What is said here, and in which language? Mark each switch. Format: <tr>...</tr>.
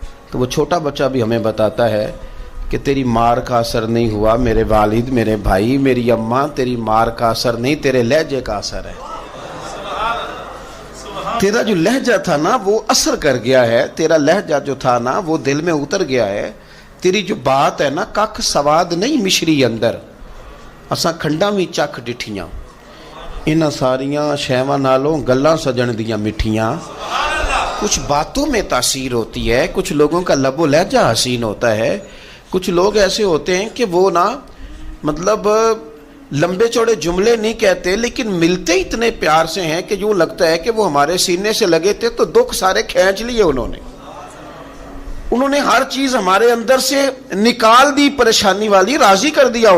<ur>تو وہ چھوٹا بچہ بھی ہمیں بتاتا ہے کہ تیری مار کا اثر نہیں ہوا میرے والد، میرے بھائی، میری اماں، تیری مار کا اثر نہیں، تیرے لہجے کا اثر ہے. تیرا جو لہجہ تھا نا وہ اثر کر گیا ہے. تیرا لہجہ جو تھا نا وہ دل میں اتر گیا ہے. تیری جو بات ہے نا</ur> <pa>کک سواد نہیں مشری اندر، اساں کھنڈاں وی چکھ ڈٹھیاں، انہاں ساریاں شیواں نالوں گلاں سجن دیاں مٹھیاں.</pa> <ur>کچھ باتوں میں تاثیر ہوتی ہے، کچھ لوگوں کا لب و لہجہ حسین ہوتا ہے. کچھ لوگ ایسے ہوتے ہیں کہ وہ نا مطلب لمبے چوڑے جملے نہیں کہتے لیکن ملتے اتنے پیار سے ہیں کہ یوں لگتا ہے کہ وہ ہمارے سینے سے لگے تھے تو دکھ سارے کھینچ لیے انہوں نے ہر چیز ہمارے اندر سے نکال دی، پریشانی والی راضی کر دیا.</ur>